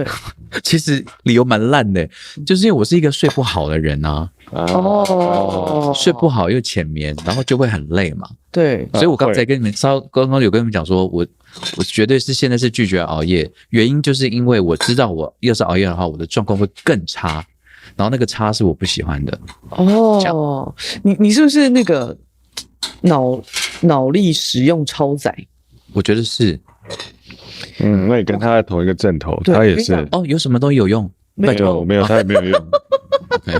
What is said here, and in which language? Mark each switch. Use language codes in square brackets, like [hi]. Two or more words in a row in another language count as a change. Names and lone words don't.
[zh] 其實理由蠻爛的，就是因為我是一個睡不好的人啊。睡不好又淺眠，然後就會很累嘛。對，所以我剛才跟你們剛剛有跟你們講說，我絕對是現在是拒絕熬夜，原因就是因為我知道我要是熬夜的話，我的狀況會更差，然後那個差是我不喜歡的。你是不是那個腦力使用超載？我覺得是。那你跟他在同一個陣頭，他也是。有什麼東西有用？沒有，他也沒有用。 Okay.